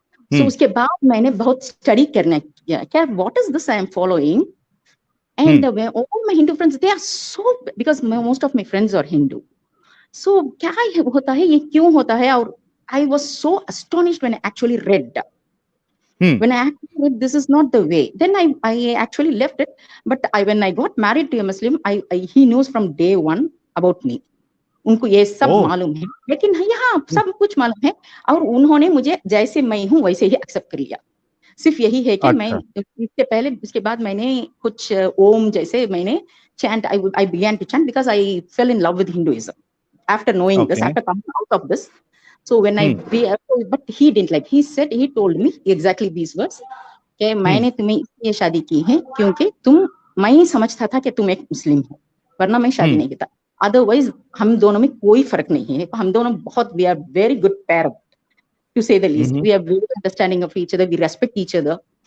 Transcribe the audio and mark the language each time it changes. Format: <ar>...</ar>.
<en>so</en> <hi>उसके बाद मैंने बहुत स्टडी करने किया, क्या</hi> <en>What is this I am following, and all my Hindu friends they are so, because most of my friends are Hindu. So</en> <hi>क्या होता है, ये क्यों होता है,</hi> <en>और I was so astonished when I actually read, when I actually read this is not the way, then I actually left it. But when I got married to a Muslim, he knows from day one about me.</en> <hi>उनको ये सब मालूम है, लेकिन यहाँ सब कुछ मालूम है, और उन्होंने मुझे जैसे मैं हूँ वैसे ही एक्सेप्ट कर लिया। सिर्फ यही है कि मैं इसके पहले, इसके बाद मैंने कुछ ओम जैसे मैंने</hi> <en>chant, I began to chant because I fell in love with Hinduism after knowing this, after coming out of this. So when but he didn't like, he told me exactly these words,</en> <hi>कि मैंने तुम्हें इसलिए शादी की है क्योंकि मैं ही समझता था कि तुम एक मुस्लिम हो, वरना मैं शादी नहीं करता।</hi> <en>otherwise</en> <hi>हम दोनों में कोई फर्क नहीं है, हम दोनों बहुत,</hi> <en>We are very good pair to say the least, we are very understanding of each other, we respect each other.</en>